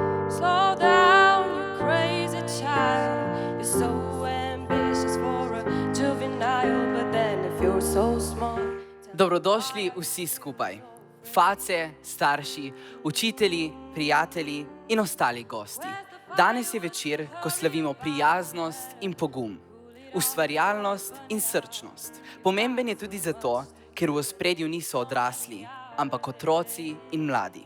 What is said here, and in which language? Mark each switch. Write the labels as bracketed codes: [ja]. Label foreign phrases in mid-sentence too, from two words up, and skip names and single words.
[en] Slow down, you crazy child. You're so ambitious for a juvenile, but then if you're so smart. [sl] Dobrodošli vsi skupaj. Face, starši, učitelji, prijatelji in ostali gosti. Danes je večer, ko slavimo prijaznost in pogum, ustvarjalnost in srčnost. Pomemben je tudi zato, ker v ospredju niso odrasli, ampak otroci in mladi.